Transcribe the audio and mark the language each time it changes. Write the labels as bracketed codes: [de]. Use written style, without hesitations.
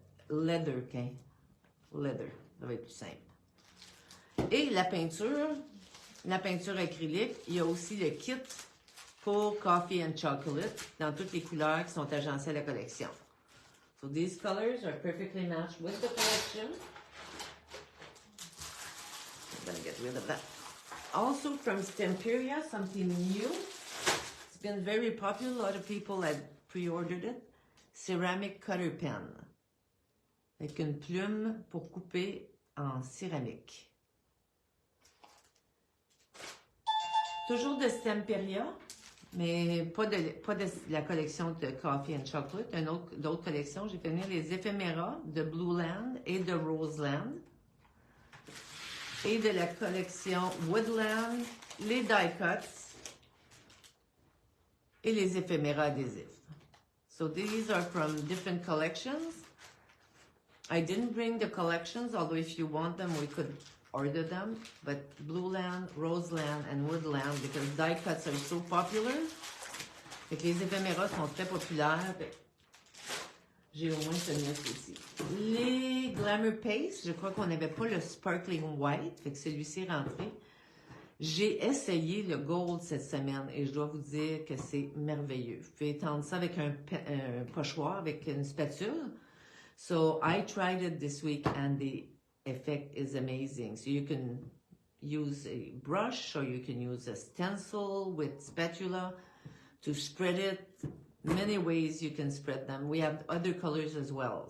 [fr] Leather, okay? Leather, ça va être plus simple. Et la peinture acrylique, il y a aussi le kit pour Coffee and Chocolate dans toutes les couleurs qui sont agencées à la collection. [en] So these colors are perfectly matched with the collection. I'm going to get rid of that. Also from Stamperia, something new. It's been very popular. A lot of people had pre-ordered it. Ceramic cutter pen. [fr] Avec une plume pour couper en céramique. Toujours de Stamperia, mais pas de la collection de Coffee and Chocolate. D'autres collections. J'ai fait venir les éphéméras de Blue Land et de Rose Land. et de la collection Woodland, les die cuts et les éphéméras adhésifs. [en] So these are from different collections. I didn't bring the collections, although if you want them, we could order them. But Blueland, Roseland, and Woodland, because die cuts are so popular. [fr] Fait que les éphéméras sont très populaires. J'ai au moins celui-là aussi. Les Glamour Paste, je crois qu'on n'avait pas le Sparkling White, fait que celui-ci est rentré. J'ai essayé le Gold cette semaine et je dois vous dire que c'est merveilleux. Vous pouvez étendre ça avec un pochoir, avec une spatule. [en] So I tried it this week and the effect is amazing. So you can use a brush or you can use a stencil with spatula to spread it. Many ways you can spread them. We have other colors as well.